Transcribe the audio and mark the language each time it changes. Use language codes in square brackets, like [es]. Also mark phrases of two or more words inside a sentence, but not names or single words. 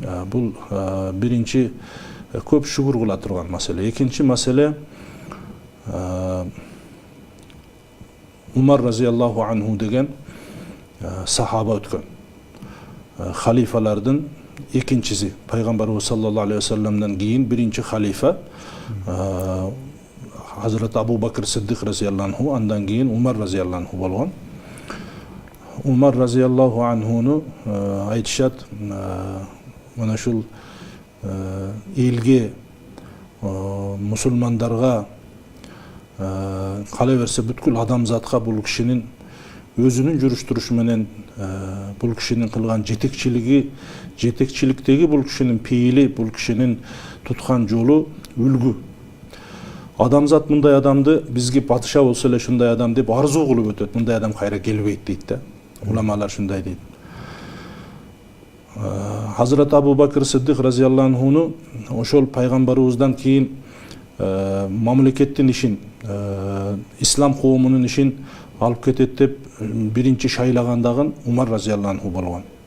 [ky] Бул биринчи көп шүгүр кыла турган маселе. Экинчи маселе Умар [ar] رضي الله عنه [ky] деген сахаба өткөн. Халифалардын экинчиси, пайгамбарыбыз [ar] صلى الله عليه وسلم [ky] кийин биринчи халифа Hazreti Abu Bakr Siddiq [ar] رضي الله عنه, [uz] andan keyin Umar [ar] رضي الله عنه [ky] bo'lgan. [uz] Umar [ar] رضي الله عنه [uz] aytishат, mana shu elga, musulmonlarga, qolaversa butkul odamzodga bu kishining o'zining yurish turishi bilan bu kishining qilgan yetekchilikdagi bu kishining peyili, bu kishining tutgan yo'li ulgu. [ky] Адамзат мындай адамды бизге падыша болсо эле шундай адам деп арзуу кылып өтөт. Мындай адам кайра келбейт дейт да. Уламалар шундай дейт. Hazreti Abu Bakr Siddiq [ar] رضي الله عنه [ky] ошол пайгамбарыбыздан кийин мамлекеттин ишин, ислам коомунун ишин алып кетет деп биринчи шайлагандагы Умар [ar] رضي الله عنه [ky] болгон.